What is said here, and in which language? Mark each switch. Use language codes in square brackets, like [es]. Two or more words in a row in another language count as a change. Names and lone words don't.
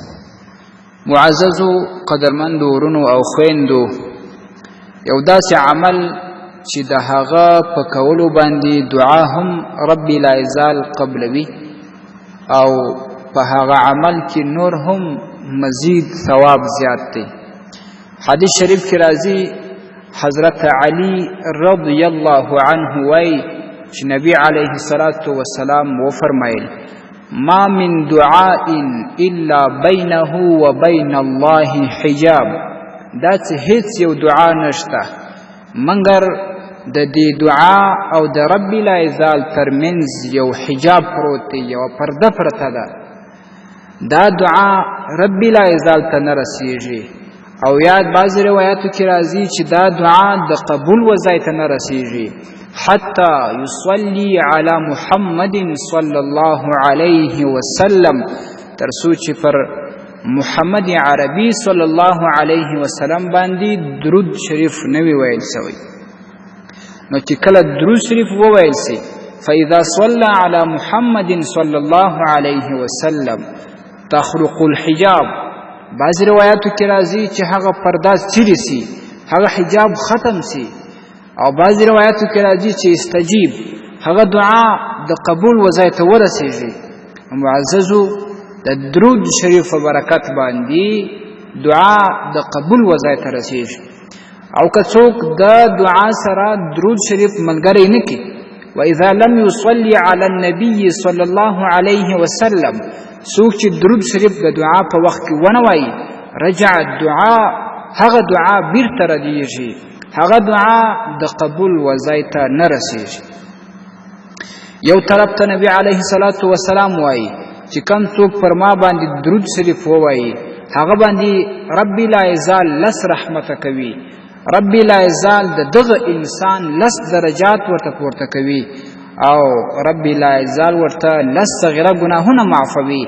[ps] معززو قدرمندو ورونو او خويندو، یو داسې عمل چې د هغه په کولو باندې دعا هم ربي لا یزال قبلوي او په هغه عمل کې نور هم مزید ثواب زیات دی. حدیث شریف کې راځي حضرت علی رضی الله عنه وایي چې نبی علیه الصلاة والسلام وفرمایل: [ar] ما من دعاء الا بینه وبین الله حجاب. [ps] دا چې هیڅ یو دعا نشته مګر د دې دعا او د رب لا یزال ترمنځ یو حجاب پروت دی، یو پرده پرته ده. دا دعا رب لا یزال ته نه رسیږي او یاد بعضې روایاتو کې راځي چې دا دعا د قبول وځای ته نه رسیږي [ar] حتی یصلي علی محمد صلی الله علیه وسلم، [ps] تر څو چې پر محمد عربي صلی الله علیه وسلم باندې درود شریف نوی ویل سوی. نو چې کله درود شریف وویل سي [ar] فاذا صلى على محمد صلی الله علیه وسلم تخرق الحجاب. [ps] بعض روایاتو کې راځي چې هغه پرده چیرې سي، هغه حجاب ختم سي، او بعض روایاتو کې راځي چې استجیب، هغه دعا د قبول وځای ته ورسیږي. معززو د درود شریف په برکت باندې دعا د قبول وځای ته رسیږي. او که څوک د دعا سره درود شریف ملګری نه کړي، [ar] واذا لم يصلي على النبي صلی الله علیه وسلم، [ps] څوک چې درود شریف د دعا په وخت کې ونه وایي، [ar] رجع الدعا، [ps] هغه دعا بیرته ردیږي، هغه دعا د قبول وځای ته نه رسیږي. یو طرف ته نبی علیه الصلاة والسلام وایي چې کم څوک پر ما باندې درود شریف ووایي هغه باندې ربي لا یزال لس رحمته کوي، ربي لا یزال د دغه انسان لس درجات ورته پورته کوي او ربي لا یزال ورته لس صغیره ګناهونه معفوي.